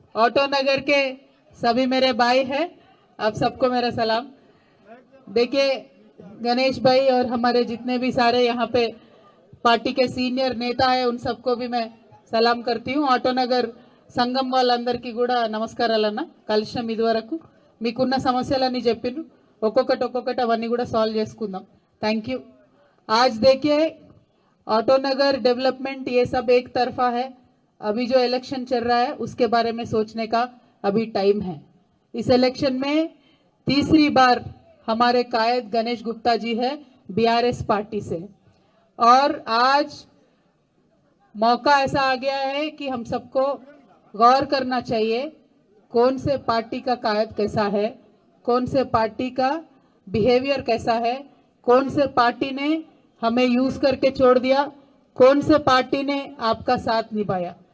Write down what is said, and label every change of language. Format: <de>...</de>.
<hi>Auto नगर के सभी मेरे भाई हैं, आप सबको मेरा सलाम। देखिए गणेश भाई और हमारे जितने भी सारे यहाँ पे पार्टी के सीनियर नेता है उन सबको भी मैं సలాం करती हूँ।</hi> <te>ఆటో నగర్ సంఘం వాళ్ళందరికీ కూడా నమస్కారాలన్న। కలిసినాం ఇదివరకు మీకున్న సమస్యలన్నీ చెప్పిను, ఒక్కొక్కటి అవన్నీ కూడా సాల్వ్ చేసుకుందాం।</te> <en>Thank you.</en> <hi>आज देखिए ऑटो नगर डेवलपमेंट ये सब एक तरफा है, अभी जो इलेक्शन चल रहा है उसके बारे में सोचने का अभी टाइम है। इस इलेक्शन में तीसरी बार हमारे कायद गणेश गुप्ता जी है बीआरएस पार्टी से, और आज मौका ऐसा आ गया है कि हम सबको गौर करना चाहिए कौन से पार्टी का कायद कैसा है, कौन से पार्टी का बिहेवियर कैसा है, कौन से पार्टी ने हमें यूज करके छोड़ दिया, कौन से पार्टी ने आपका साथ निभाया।</hi>